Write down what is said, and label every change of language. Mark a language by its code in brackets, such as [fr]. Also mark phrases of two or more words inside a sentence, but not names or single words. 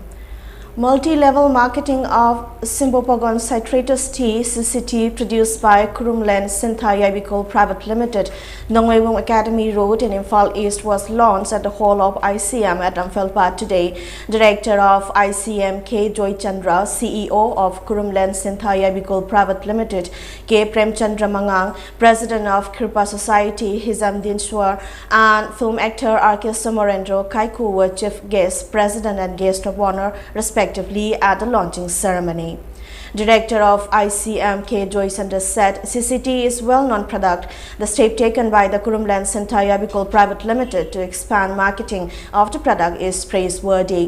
[en] Multi-level marketing of Simbopagon citratus tea CCT produced by Kurumland Sintha Yabikol Private Limited, Nongwewong Academy Road in Imphal East was launched at the hall of ICM at Ramfelpat today. Director of ICM K. Joy Chandra, CEO of Kurumland Sintha Yabikol Private Limited, K. Premchandra Mangang, President of Kripa Society Hizam Dinshwar, and film actor R.K. Somorendro Kaiku were chief guests, president and guest of honor respectively at the launching ceremony. Director of ICM K. Joy Chandra said CCT is well-known product. The step taken by the Kurumland Sintha Yabikol Private Limited to expand marketing of the product is praiseworthy.